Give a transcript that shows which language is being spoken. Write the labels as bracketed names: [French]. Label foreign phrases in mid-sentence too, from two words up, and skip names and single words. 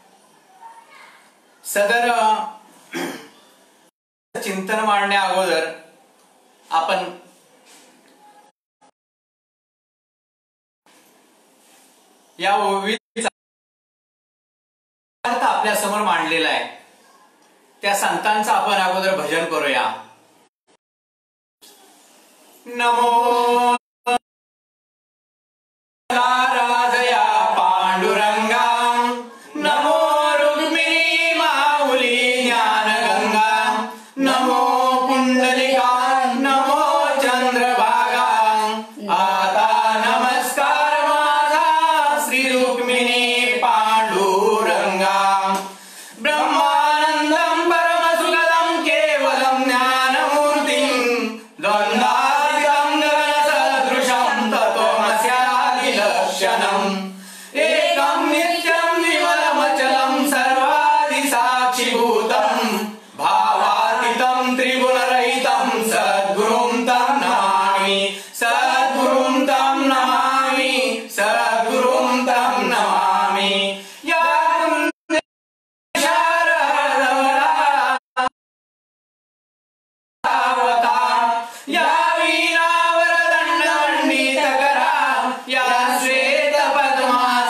[Marathi] सदर चिंतन मांडण्या अगोदर आपण या ओवीचा अर्थ आपल्या समोर मांडलेला आहे, त्या संतांचं आपण अगोदर भजन करूया। नमो राजया पांडुरंगा, नमो रुक्मिणी माऊली ज्ञानगंगा, नमो पुंडलिका नमो चंद्रभागा, आता नमस्कार माझा श्री रुक्मिणी पांडुरंगा, [Sanskrit] ब्रह्मानंदं परमसुखदं केवलं ज्ञानमूर्तिं, द्वंद्वातीतं गगनसदृशं तत्त्वमस्यादिलक्षणम्, एकं नित्यं विमलमचलं सर्वादिसाक्षिभूतं, भावातीतं त्रिगुणरहितं सद्गुरुं तं नमामि, सद्गुरुं तं नमामि, सद्गुरुं तं नमामि। या या वीणावरदंड मंडितकरा, या श्वेत पद्मा